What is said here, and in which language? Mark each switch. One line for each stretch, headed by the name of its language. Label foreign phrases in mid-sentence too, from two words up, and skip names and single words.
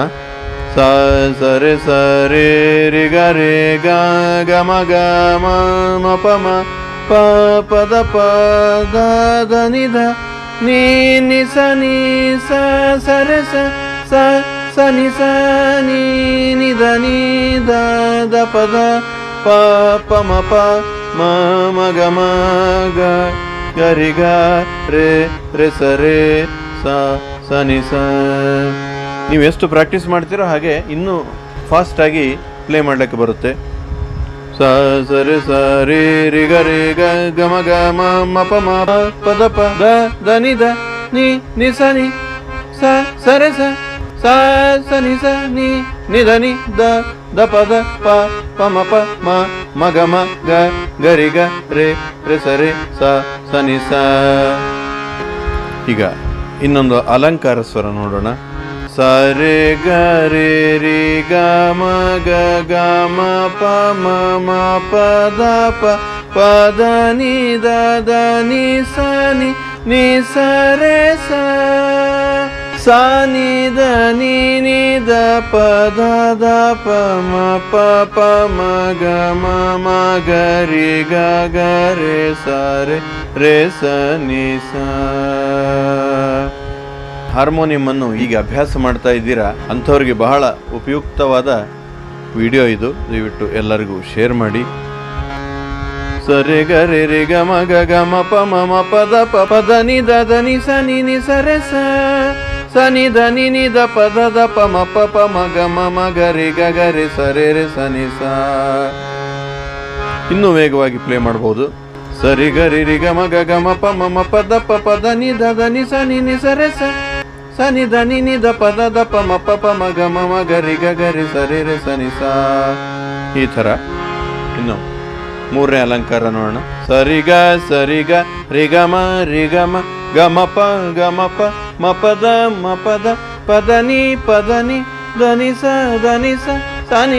Kannada: ಸ ಸ ರೇ ಸ ರೇ ರೇ ಗ ರೇ ಗ ಗ ಮ ಗ ಮ ಮ ಪ ಮ ಪ ಪ ದ ಪ ದ ದ ನಿ ದ ನೀ ನಿ ಸ ನಿ ಸ ಸ ರೇ ಸ ಸ ಸ ನಿ ಸ ನೀ ನಿ ದ ನಿ ದ ದ ಪ ದ ಪ ಪ ಮ ಪ ಮ ಮ ಗ ಮ ಗ ಗ ರಿ ಗ ರೇ ರೇ ಸ ರೇ ಸ ಸ ನಿ ಸ. ನೀವು ಎಷ್ಟು ಪ್ರಾಕ್ಟೀಸ್ ಮಾಡ್ತೀರೋ ಹಾಗೆ ಇನ್ನೂ ಫಾಸ್ಟಾಗಿ ಪ್ಲೇ ಮಾಡಲಿಕ್ಕೆ ಬರುತ್ತೆ. ಸ ಸ ರೇ ಸ ರೇ ರೇ ಗ ರೇ ಗ ಗ ಮ ಗ ಮ ಮ ಪ ಮ ಪ ದ ಪ ದ ದ ನಿ ದ ನೀ ನಿ ಸ ನಿ ಸ ಸ ರೇ ಸ ಸ ಸ ನಿ ಸ ನೀ ನಿ ದ ನಿ ದ ದ ಪ ದ ಪ ಪ ಮ ಪ ಮ ಮ ಗ ಮ ಗ ಗ ರಿ ಗ ರೇ ರೇ ಸ ರೇ ಸ ಸ ನಿ ಸ. ಈಗ ಇನ್ನೊಂದು ಅಲಂಕಾರ ಸ್ವರ ನೋಡೋಣ. ಸ ರೇ ಗ ರೇ ರೇ ಗ ಮ ಗ ಗ ಮ ಪ ಮ ಮ ಪ ದ ಪ ಪ ದ ನಿ ದ ದ ನಿ ಸ ನಿ ನಿ ಸ ರೇ ಸ ಸ ನಿ ದ ನಿ ನಿ ದ ಪ ದ ದ ಪ ಮ ಪ ಪ ಮ ಗ ಮ ಮ ಗ ರಿ ಗ ಗ ರೇ ಸ ರೇ ರೇ ಸ ನಿ ಸ. ಹಾರ್ಮೋನಿಯಂ ಅನ್ನು ಈಗ ಅಭ್ಯಾಸ ಮಾಡ್ತಾ ಇದ್ದೀರಾ ಅಂಥವ್ರಿಗೆ ಬಹಳ ಉಪಯುಕ್ತವಾದ ವಿಡಿಯೋ ಇದು. ದಯವಿಟ್ಟು ಎಲ್ಲರಿಗೂ ಶೇರ್ ಮಾಡಿ. ಸ ರೇ ಗ ರೇ ರೇ ಗ ಮ ಗ ಗ ಮ ಪ ಮ ಮ ಪ ದ ಪ ಪ ದ ನಿ ದ ದ ನಿ ಸ ನಿ ನಿ ಸ ರೇ ಸ ಸ ನಿ ದ ನಿ ನಿ ದ ಪ ದ ದ ಪ ಮ ಪ ಪ ಮ ಗ ಮ ಮ ಗ ರೇ ಗ ಗ ರೇ ಸ ರೇ ರೇ ಸ ನಿ ಸ. ಇನ್ನೂ ವೇಗವಾಗಿ ಪ್ಲೇ ಮಾಡಬಹುದು. ಸ ರಿ ಗ ರಿ ರಿ ಗ ಮ ಗ ಗ ಮ ಪ ಮ ಮ ಪ ದ ಪ ಪ ದ ನಿ ದ ದ ನಿ ಸ ನಿ ನಿ ಸ ರೇ ಸ ಸ ನಿ ದ ನಿ ನಿ ದ ಪ ದ ದ ಪ ಮ ಪ ಪ ಮ ಗ ಮ ಮ ಗ ರಿ ಗ ಗ ರಿ ಸ ರೇ ರೇ ಸ ನಿ ಸ. ಈ ಥರ ಇನ್ನು ಮೂರನೇ ಅಲಂಕಾರ ನೋಡೋಣ. ಸರಿ ಗ ರಿ ಗ ಮ ಗ ಮ ಪ ಮ ಪ ದ ಪ ದ ನಿ ದ ನಿ ಸ ಸ ನಿ